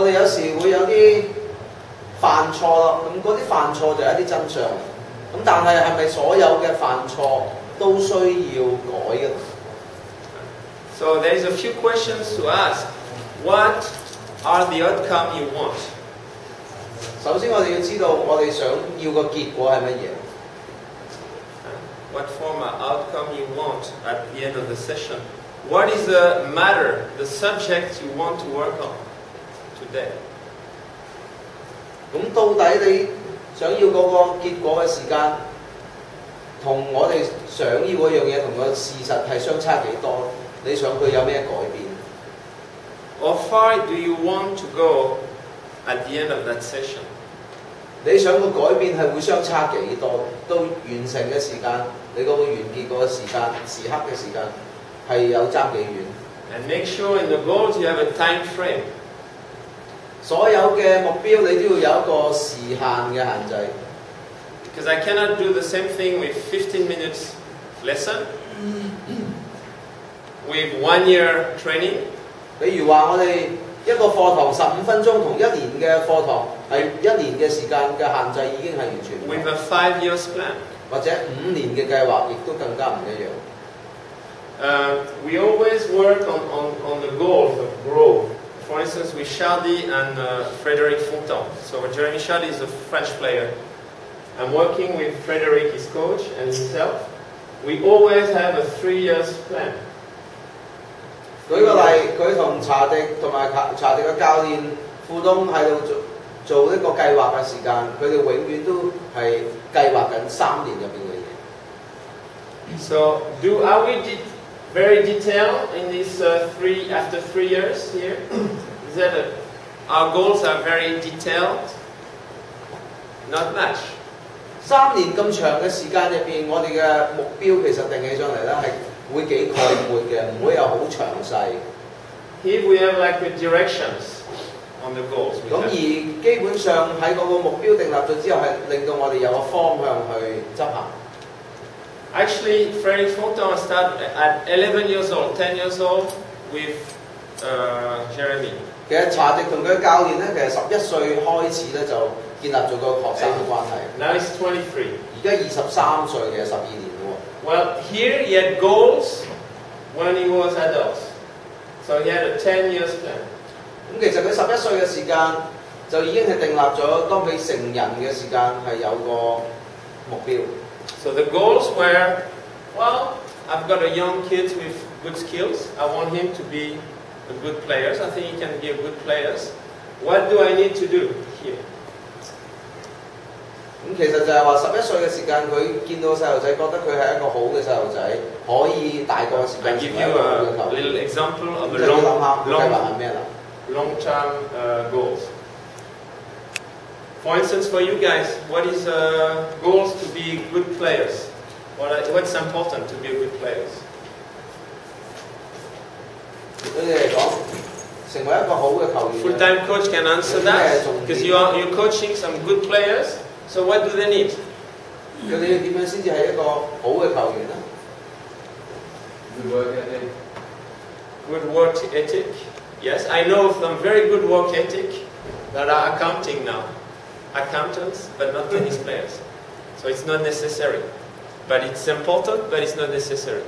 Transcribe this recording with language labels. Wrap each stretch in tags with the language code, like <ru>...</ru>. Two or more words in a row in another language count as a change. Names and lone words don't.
<en>So there is a few questions to ask. What are the outcome you want?</en> <yue>首先我哋要知道我哋想要個結果係乜嘢。</yue> <en>What form of outcome you want at the end of the session? What is the matter, the subject you want to work on today?</en> <yue>咁到底你想要嗰個結果嘅時間，同我哋想要嗰樣嘢同個事實係相差幾多？你想佢有咩改變</yue> <en>How far do you want to go at the end of that session?</en> <yue>你想個改變係會相差幾多？到完成嘅時間，你嗰個完結嗰個時刻嘅時間係有爭幾遠</yue> <en>And make sure in the goals you have a time frame.</en> <yue>所有嘅目標你都要有一個時限嘅限制。</yue> <en>Because I cannot do the same thing with 15 minutes lesson, with 1 year training.</en> <yue>比如話我哋一個課堂15分鐘同1年嘅課堂係1年嘅時間嘅限制已經係完全唔同</yue> <en>With a 5 years plan.</en> <yue>或者5年嘅計劃亦都更加唔一樣。</yue> <en>We always work on the goals of growth. For instance, with Chardy and Frédéric Fontan. So Jeremy Chardy is a French player. I'm working with Frédéric, his coach, and himself. We always have a 3 years plan.</en> <yue>舉個例，佢同查迪嘅教練富東喺度做呢個計劃嘅時間，佢哋永遠都係計劃緊3年入邊嘅嘢。</yue> <en>So, are we very detailed in this after 3 years here? Is that our goals are very detailed? Not much.</en> <yue>3 年咁長嘅時間入邊，我哋嘅目標其實定起上嚟咧係會幾概括嘅，唔會有好詳細。</yue> <en>Here we have like the directions on the goals.</en> <yue>咁而基本上喺嗰個目標定立咗之後，係令到我哋有個方向去執行。</yue> <en>Actually, Frédéric Fontan started at 11 years old, 10 years old with Jeremy.</en> <yue>其實查迪同佢教練咧，其實11歲開始咧就建立咗個學生嘅關係。</yue> <en>Now he's 23.</en> <yue>而家23歲嘅12年咯。</yue> <en>Well, here he had goals when he was adult. So he had a 10 years plan.</en> <yue>咁其實佢11歲嘅時間就已經係訂立咗，當佢成人嘅時間係有個目標。</yue> <en>So the goals were, well, I've got a young kid with good skills. I want him to be a good player. I think he can be a good player. What do I need to do here?</en> <yue>咁其實就係話11歲嘅時間，佢見到細路仔，覺得佢係一個好嘅細路仔，可以大個時間</yue> <en>I give you a little example of a long-term goals. For instance, for you guys, what is goals to be good players? What's important to be good players?</en> <yue>對你嚟講，成為一個好嘅球員。</yue> <en>Full-time coach can answer that because you're coaching some good players. So what do they need?</en> <yue>佢哋點樣先至係一個好嘅球員呢</yue> <en>Good work ethic. Good work ethic. Yes, I know some very good work ethic that are accounting now. Accountants, but not tennis players. So it's not necessary. But it's important, but it's not necessary.</en>